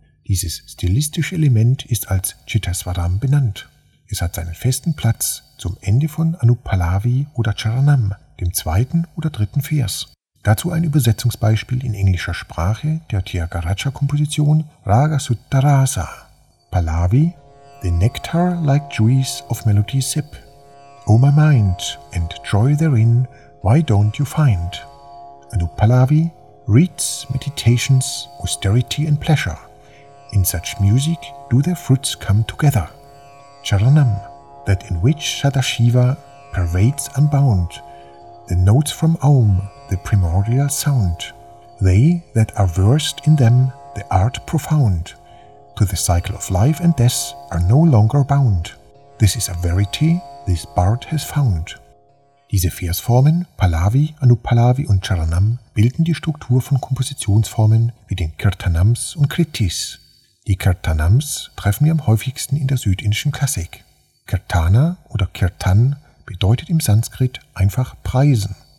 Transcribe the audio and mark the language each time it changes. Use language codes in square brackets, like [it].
[de] Dieses stilistische Element ist als Chittaswaram benannt. Es hat seinen festen Platz zum Ende von Anup Pallavi oder Charanam, dem zweiten oder dritten Vers. Dazu ein Übersetzungsbeispiel in englischer Sprache der Thyagaraja-Komposition Raga Sutarasa. [en] Pallavi: The nectar like juice of melody sip. O my mind, and joy therein, why don't you find? Anup Pallavi: Reeds, meditations, austerity and pleasure. In such music do their fruits come together. Charanam: That in which Sadashiva pervades unbound. The notes from Aum, the primordial sound. They that are versed in them, the art profound. To the cycle of life and death are no longer bound. This is a verity this bard has found. [de] Diese Versformen, Pallavi, Anup Pallavi und Charanam, bilden die Struktur von Kompositionsformen wie den Kirtanams und Kritis. Die Kirtanams treffen wir am häufigsten in der südindischen Klassik. Kirtana oder Kirtan bedeutet im Sanskrit einfach preisen.